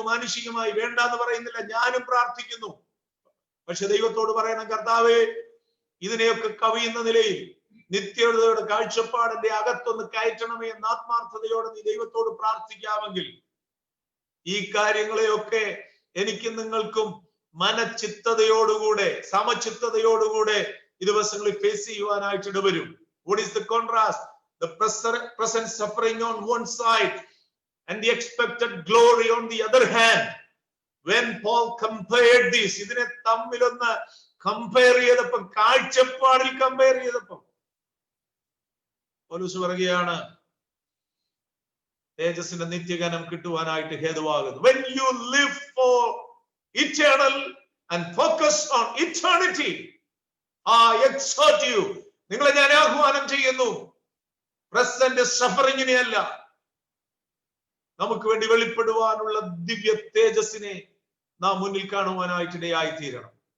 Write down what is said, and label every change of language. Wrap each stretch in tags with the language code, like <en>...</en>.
<ml>മാനുഷികമായി വേണ്ടാന്ന് പറയുന്നില്ല, ഞാനും പ്രാർത്ഥിക്കുന്നു. പക്ഷെ ദൈവത്തോട് പറയണം, കർത്താവേ, ഇതിനെയൊക്കെ കവിയുന്ന നിലയിൽ നിത്യതയുടെ കാഴ്ചപ്പാടിന്റെ അകത്തൊന്ന് കയറ്റണമേ എന്ന ആത്മാർത്ഥതയോടെ നീ ദൈവത്തോട് പ്രാർത്ഥിക്കാമെങ്കിൽ ഈ കാര്യങ്ങളെയൊക്കെ എനിക്കും നിങ്ങൾക്കും മനച്ചിത്തതയോടുകൂടെ സമചിത്തതയോടുകൂടെ ഈ ദിവസങ്ങളിൽ ഫേസ് ചെയ്യുവാനായിട്ട് ഇടവരും.</ml> <en>What is the contrast? The present suffering on one side and the expected glory on the other hand. When Paul compared this,</en> <ml>ഇതിനെ തമ്മിലൊന്ന് കമ്പയർ ചെയ്തപ്പം, കാഴ്ചപ്പാടിൽ കമ്പയർ ചെയ്തപ്പം പൗലോസ് പറയുകയാണ്, തേജസ്സിന്റെ നിത്യഗനം കിട്ടുവാനായിട്ട് ഹേതുവാകുന്നു.</ml> <en>When you live for eternal and focus on eternity, I exhort you,</en> <ml>നിങ്ങളെ ഞാൻ ആഹ്വാനം ചെയ്യുന്നു, പ്രസന്റ് സഫറിങ്ങിനെ അല്ല, നമുക്ക് വേണ്ടി വെളിപ്പെടുവാനുള്ള ദിവ്യ തേജസ്സിനെ നാം മുന്നിൽ കാണുവാനായിട്ട് ഇടയായി തീരണം.</ml>